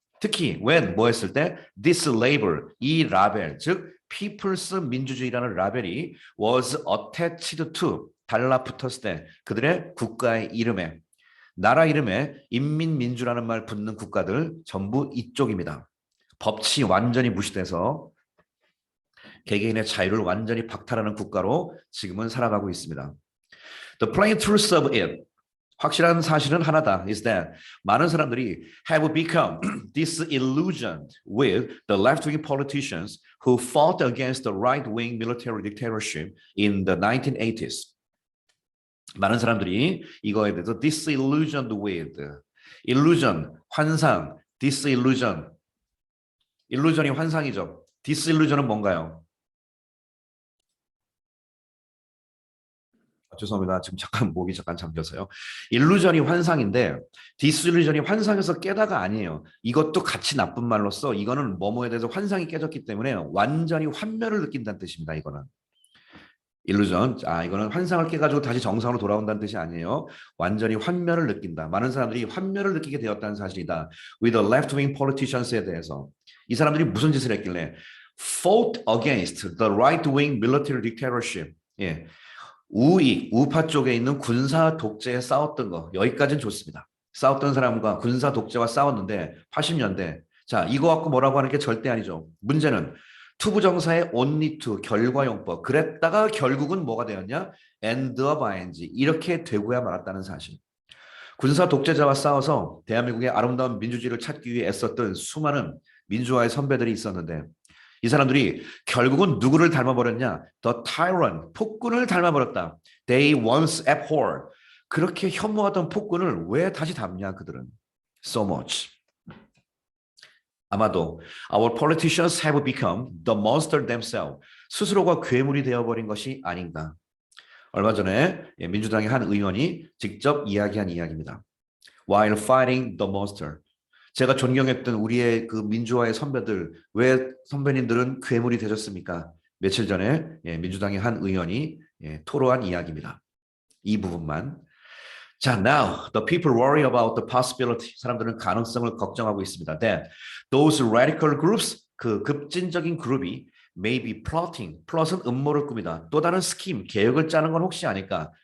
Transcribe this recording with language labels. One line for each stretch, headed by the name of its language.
Korean: 특히 when 뭐 했을 때
English: this label
Korean: 이 라벨 즉 people's 민주주의라는 라벨이
English: was attached to
Korean: 달라붙었을 때 그들의 국가의 이름에 나라 이름에 인민민주라는 말 붙는 국가들 전부 이쪽입니다. 법치 완전히 무시돼서 개개인의 자유를 완전히 박탈하는 국가로 지금은 살아가고 있습니다.
English: The plain truth of it
Korean: 확실한 사실은 하나다
English: is that
Korean: 많은 사람들이
English: have become disillusioned with the left-wing politicians who fought against the right-wing military dictatorship in the 1980s.
Korean: 많은 사람들이 이거에 대해서 disillusioned with, illusion, 환상, disillusion, illusion이 환상이죠. disillusion은 뭔가요? 죄송합니다. 지금 잠깐 목이 잠깐 잠겨서요. illusion이 환상인데 disillusion이 환상에서 깨다가 아니에요. 이것도 같이 나쁜 말로써 이거는 뭐뭐에 대해서 환상이 깨졌기 때문에 완전히 환멸을 느낀다는 뜻입니다. 이거는. 일루전, 이거는 환상을 깨가지고 다시 정상으로 돌아온다는 뜻이 아니에요. 완전히 환멸을 느낀다. 많은 사람들이 환멸을 느끼게 되었다는 사실이다.
English: With the left-wing politicians에 대해서.
Korean: 이 사람들이 무슨 짓을 했길래
English: fought against the right-wing military dictatorship.
Korean: 우익, 우파 쪽에 있는 군사 독재에 싸웠던 거. 여기까지는 좋습니다. 싸웠던 사람과 군사 독재와 싸웠는데 80년대. 자, 이거 갖고 뭐라고 하는 게 절대 아니죠. 문제는 투부정사의 only to 결과용법 그랬다가 결국은 뭐가 되었냐? end of ing 이렇게 되고야 말았다는 사실. 군사 독재자와 싸워서 대한민국의 아름다운 민주주의를 찾기 위해 애썼던 수많은 민주화의 선배들이 있었는데 이 사람들이 결국은 누구를 닮아버렸냐?
English: The tyrant,
Korean: 폭군을 닮아버렸다.
English: They once abhorred.
Korean: 그렇게 혐오하던 폭군을 왜 다시 닮냐 그들은.
English: So much. 아마도 our politicians have become the monster themselves.
Korean: 스스로가 괴물이 되어버린 것이 아닌가. 얼마 전에 민주당의 한 의원이 직접 이야기한 이야기입니다.
English: While fighting the monster.
Korean: 제가 존경했던 우리의 그 민주화의 선배들, 왜 선배님들은 괴물이 되셨습니까? 며칠 전에 민주당의 한 의원이 토로한 이야기입니다. 이 부분만.
English: 자, now the people worry about the possibility.
Korean: 사람들은 가능성을 걱정하고 있습니다.
English: That those radical groups,
Korean: 그 급진적인 그룹이
English: may be plotting.
Korean: 플롯은 음모를 꾸미다. 또 다른 스킴, 계획을 짜는 건 혹시 아닐까?